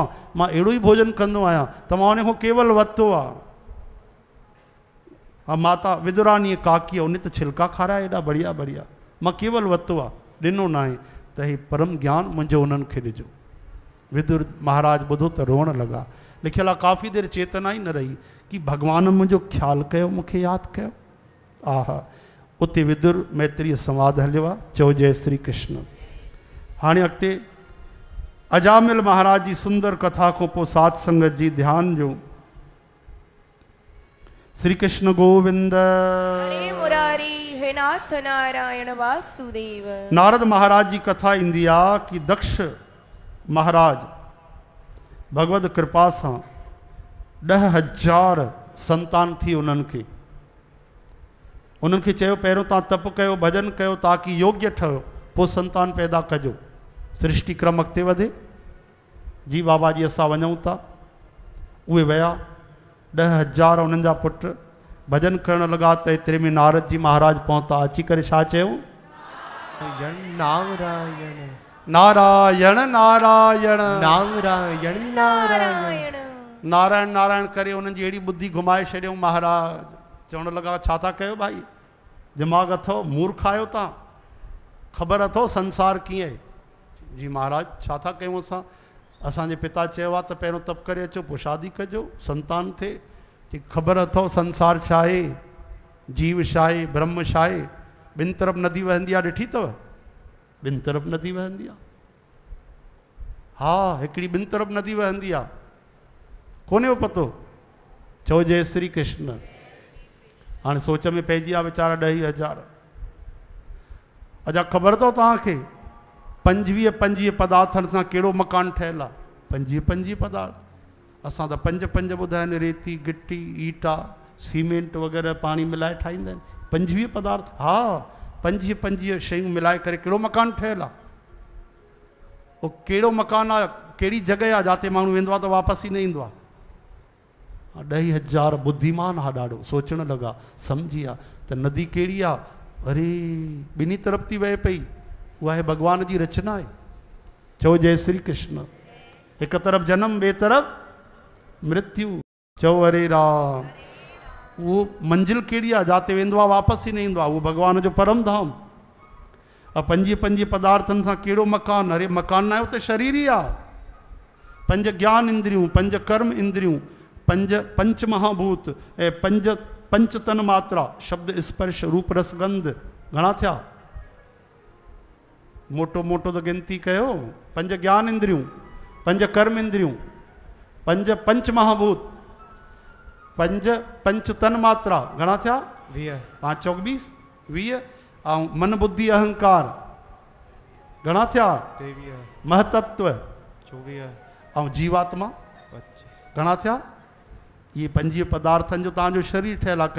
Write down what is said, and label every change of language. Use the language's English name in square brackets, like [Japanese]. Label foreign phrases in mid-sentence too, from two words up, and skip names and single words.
[Sindhi] मां अहिड़ो ई भोजन कंदो आहियां, त मां उन खां केवल वरितो आहे। हा, माता विदुरानी काकी उन त छिलका खाराया एॾा बढ़िया बढ़िया, मां केवल वरितो आहे, ॾिनो न आहे। त हे परम ज्ञान मुंहिंजो उन्हनि खे ॾिजो। विदुर महाराज ॿुधो त रोअण लॻा। लिखियलु आहे काफ़ी देरि चेतना ई न रही कि भगवान मुंहिंजो ख़्यालु कयो, मूंखे यादि कयो। आहा, उते विदुर मैत्रीय संवाद हलियो आहे। चओ जय श्री कृष्ण। हाणे अॻिते अजामिल महाराज जी सुंदर कथा खां पोइ सात संगत जी ध्यान जो। श्री कृष्ण गोविंद। हरे मुरारी हे नाथ नारायण वासुदेव। नारद महाराज जी कथा ईंदी आहे कि दक्ष महाराज भगवत कृपा सां 10,000 संतान थी उन्हनि खे। उन्हनि खे चयो पहिरियों तव्हां तप कयो, भजन कयो, ताकि योग्य ठहियो, पोइ संतान पैदा कजो, सृष्टि क्रम अॻिते वधे। जी बाबा जी असां वञूं था। उहे विया 10,000 उन्हनि जा पुट भजन करण लॻा त एतिरे में नारद जी महाराज पहुता। अची करे छा चयो? नारायण नारायण नारायण नारायण नारायण नारायण नारायण करे उन्हनि जी अहिड़ी बुद्धि घुमाए छॾियऊं। महाराज चवण लॻा छा था कयो भाई? दिमाग़ अथव? मूर्ख आहियो तव्हां? ख़बर अथव संसार कीअं आहे? जी महाराज छा था कयूं असां? असांजे पिता चयो आहे त पहिरियों तप करे अचो, पोइ शादी कजो, संतान थिए। कि ख़बर अथव संसार छा आहे, जीव छा आहे, ब्रह्म छा आहे? ॿिनि तरफ़ नदी वहंदी आहे, ॾिठी अथव? ॿिनि तरफ़ नदी वहंदी आहे। हा, हिकिड़ी ॿिनि तरफ़ नदी वहंदी आहे, कोन्हे पतो? चओ जय श्री कृष्ण। हाणे सोच में पइजी विया वीचारा 10,000। अजा ख़बर अथव तव्हांखे 25 पदार्थनि सां कहिड़ो मकान ठहियलु आहे? 25 पदार्थ। असां त 5 ॿुधाया आहिनि, रेती, गिटी, ईटा, सीमेंट वग़ैरह पाणी मिलाए ठाहींदा आहिनि। 25 पदार्थ। हा, 25 शयूं मिलाए करे कहिड़ो मकान ठहियलु आहे? उहो कहिड़ो मकान आहे, कहिड़ी जॻह आहे जिते माण्हू वेंदो आहे त वापसि ई न ईंदो आहे? 10,000 बुद्धिमान हा ॾाढो। सोचण लॻा, सम्झी विया त नदी कहिड़ी आहे? अरे ॿिन्ही तरफ़ थी वहे पई, उहा आहे भगवान जी रचना आहे। चओ जय श्री कृष्ण। हिक तरफ़ जन्म, ॿिए तरफ़ मृत्यु। चओ अरे राम। वो मंजिल कहिड़ी आहे जिते वेंदो आहे वापसि ई न ईंदो आहे? उहो भगवान जो परम धाम। 25 पदार्थनि सां कहिड़ो मकान? अरे मकान न आहे, उहो त शरीर ई आहे। 5 ज्ञान इंद्रियूं, 5 कर्म इंद्रियूं, 5 पंच महाभूत ऐं 5 तन मात्रा, शब्द स्पर्श रूप रस गंध। घणा थिया? मोटो मोटो त गिनती कयो। 5 ज्ञान इंद्रियूं, 5 कर्म इंद्रियूं, 5 पंच महाभूत, 5 तन मात्रा। घणा थिया? 5 चौक 20 ऐं मन बुद्धि अहंकार घणा थिया? 23 महतत्व 24 ऐं जीवात्मा 25 घणा थिया? ये 25 पदार्थनि जो तव्हांजो शरीर ठहियलु आहे।